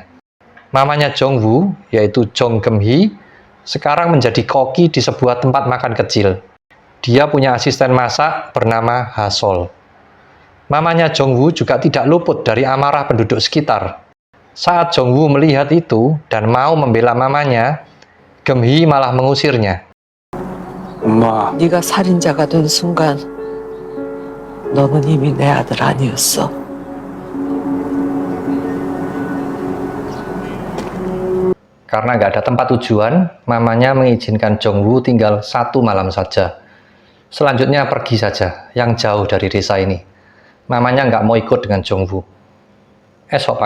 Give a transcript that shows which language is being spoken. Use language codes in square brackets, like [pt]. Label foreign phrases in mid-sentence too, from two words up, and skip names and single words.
[id] Mamanya Jong-woo, yaitu Jong Geum-hee, sekarang menjadi koki di sebuah tempat makan kecil. Dia punya asisten masak bernama Ha-sol. Mamanya Jong-woo juga tidak luput dari amarah penduduk sekitar. Saat Jong-woo melihat itu dan mau membela mamanya, Geum-hee malah mengusirnya. [ko] 엄마, 네가 살인자가 된 순간 너는 이미 내 아들 아니었어. [id] Karena nggak ada tempat tujuan, mamanya mengizinkan Jong-woo tinggal 1 malam saja. Selanjutnya pergi saja, yang jauh dari desa ini. Mamanya nggak mau ikut dengan Jong-woo.